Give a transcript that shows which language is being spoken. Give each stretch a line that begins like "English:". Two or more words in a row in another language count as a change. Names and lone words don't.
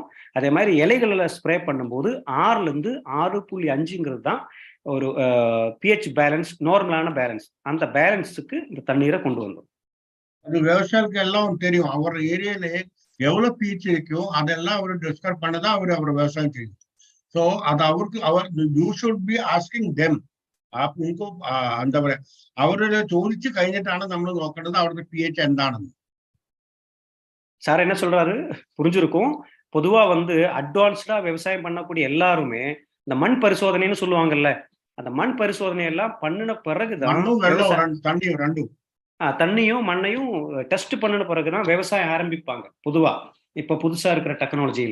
Tamil: அதே மாதிரி இலைகளில் ஸ்ப்ரே பண்ணும்போது 6லேருந்து 6.5ங்கிறது தான் ஒரு
English: pH balance,
Tamil: நார்மலான பேலன்ஸ். அந்த பேலன்ஸுக்கு இந்த தண்ணீரை கொண்டு வந்தோம். அது விவசாயிக்கு எல்லாம் தெரியும். அவர் ஏரியால எவ்வளவு பிஹெச் இருக்கும் அதெல்லாம் அவர் டிஸ்கஸ் பண்ணதான் அவர் விவசாயம் செய்யும். ஸோ அது அவருக்கு
English: you should be asking them.
Malayalam: ഉनको എന്താ പറയാ അവരുടെ ചോദിച്ചു കഴിഞ്ഞിട്ടാണ് നമ്മൾ നോക്കേണ്ടത് അവരുടെ pH എന്താണെന്ന്.
Tamil: சார் என்ன சொல்றாரு புரிஞ்சிருக்கும். பொதுவா வந்து அட்வான்ஸ்டா விவசாயம் பண்ணக்கூடிய எல்லாருமே இந்த மண் பரிசோதனைன்னு சொல்லுவாங்கல்ல, அந்த மண் பரிசோதனை எல்லாம் பண்ணின பிறகுதான் தண்ணியும் மண்ணையும் டெஸ்ட் பண்ணின பிறகுதான் விவசாயம் ஆரம்பிப்பாங்க பொதுவா இப்ப புதுசா இருக்கிற டெக்னாலஜியில.